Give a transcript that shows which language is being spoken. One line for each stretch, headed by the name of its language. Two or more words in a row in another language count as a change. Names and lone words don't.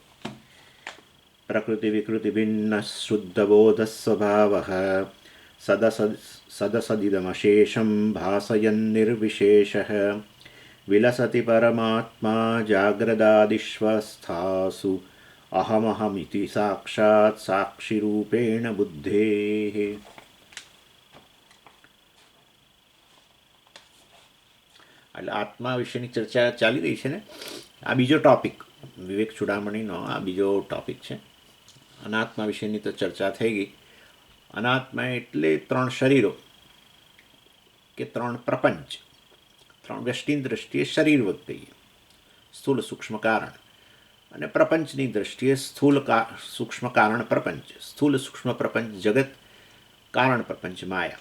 Sanskrit: प्रकृति विकृति भिन्न शुद्धबोध स्वभाव सदसदिदमशेषं भासयन् निर्विशेषः विलसति परमात्मा जाग्रदादिष्वस्थासु अहमहमिति साक्षात् साक्षिरूपेण बुद्धेः।
Gujarati: એટલે આત્મા વિશેની ચર્ચા ચાલી રહી છે ને. આ બીજો ટોપિક, વિવેક ચૂડામણીનો આ બીજો ટોપિક છે. અનાત્મા વિશેની તો ચર્ચા થઈ ગઈ. અનાત્મા એટલે ત્રણ શરીરો કે ત્રણ પ્રપંચ, ત્રણ વ્યષ્ટિની દ્રષ્ટિએ શરીર કહીએ, સ્થૂલ સૂક્ષ્મ કારણ, અને પ્રપંચની દ્રષ્ટિએ સ્થૂલ સૂક્ષ્મ કારણ પ્રપંચ, સ્થૂલ સૂક્ષ્મ પ્રપંચ જગત, કારણ પ્રપંચ માયા.